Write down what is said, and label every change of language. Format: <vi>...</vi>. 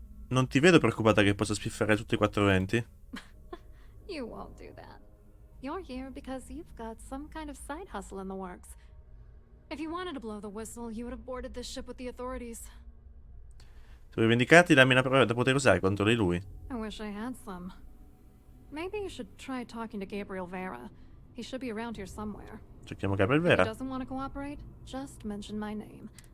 <it>Non ti vedo preoccupata che possa spiffere tutti i 420?</it> <en>You won't do that. You're here because you've got some kind of side hustle in the works. If you wanted to blow the whistle, you would have boarded this ship with the authorities.</en> <it>Se vuoi vendicarti, dammi una prova da poter usare contro di lui.</it> <en>I wish I had some. Maybe you should try talking to Gabriel Vera. He should be around here somewhere.</en> <it>Cerchiamo Gabriel</it> <en>If he</en> <it>Vera.</it> <en>doesn't want to cooperate, just mention my name.</en>